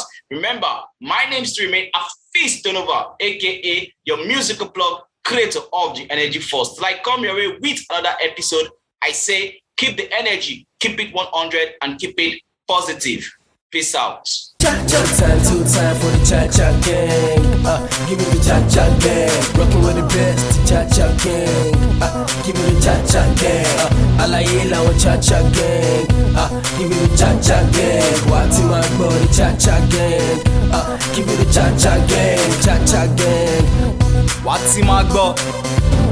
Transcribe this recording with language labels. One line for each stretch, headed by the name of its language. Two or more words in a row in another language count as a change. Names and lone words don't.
English: Remember, my name is to remain Hafeestonova, aka your musical plug, creator of the energy force. Till I come your way with another episode, I say keep the energy, keep it 100, and keep it positive. Peace out. Cha-cha time, 2 time for the Cha-cha gang. Give me the Cha-cha gang. Rockin' with the best, the Cha-cha gang. Give me the Cha-cha gang. Alayela with Cha-cha gang. Give me the Cha-cha gang. Wati my body, Cha-cha gang. Give me the Cha-cha gang. Cha-cha gang. Wati my god.